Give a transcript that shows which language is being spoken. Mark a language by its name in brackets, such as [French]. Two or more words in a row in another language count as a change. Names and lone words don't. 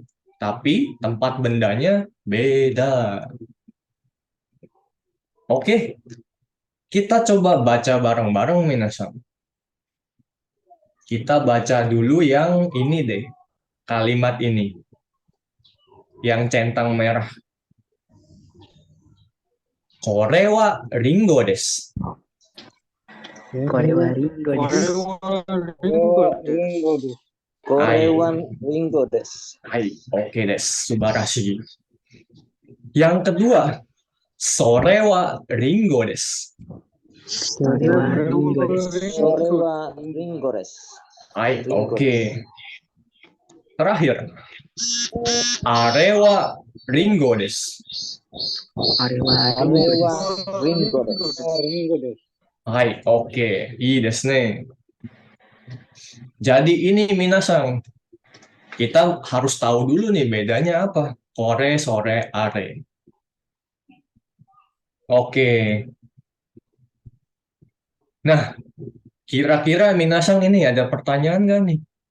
[Indonesian] Tapi tempat bendanya beda. Oke. Kita coba baca bareng-bareng, minasang. Kita baca dulu yang ini deh. Kalimat ini. Yang centang merah. [Japanese] これはりんごです. これはりんごです. りんごです. はい、オッケーです. Subarashi. [Indonesian] Yang kedua. [Japanese] それはりんごです. それはりんごです. [Indonesian] Hai, oke. Terakhir. [Japanese] あれはりんごです. あれはりんごです. はい、オッケー。いいですね. [Indonesian] Jadi ini minasang, kita harus tahu dulu nih bedanya apa. [Japanese] これ、それ、あれ. Oke. [Indonesian] Nah, kira-kira minasang ini ada pertanyaan nggak nih?